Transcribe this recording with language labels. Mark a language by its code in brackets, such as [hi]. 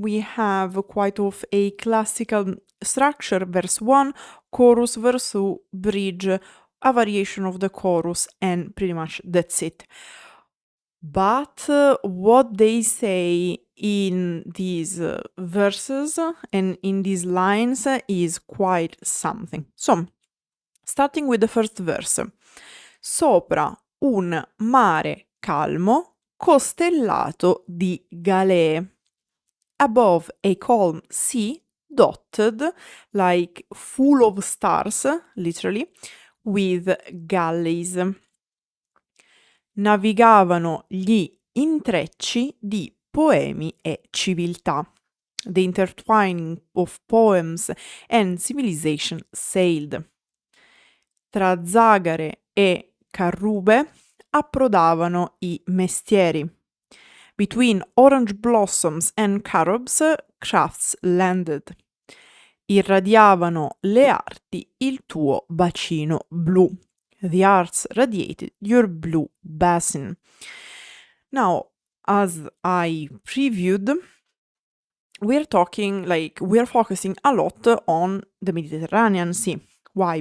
[en] We have quite of a classical structure, verse 1, chorus, verse 2, bridge, a variation of the chorus, and pretty much that's it. But what they say in these verses and in these lines is quite something. So, starting with the first verse. [it] Sopra un mare calmo costellato di galee. [en] Above a calm sea dotted, like full of stars, literally, with galleys. [it] Navigavano gli intrecci di poemi e civiltà. [en] The intertwining of poems and civilization sailed. [it] Tra zagare e carrube approdavano i mestieri. [en] Between orange blossoms and carobs, crafts landed. [it] Irradiavano le arti il tuo bacino blu. [en] The arts radiated your blue basin. Now, as I previewed, we're focusing a lot on the Mediterranean Sea. Why?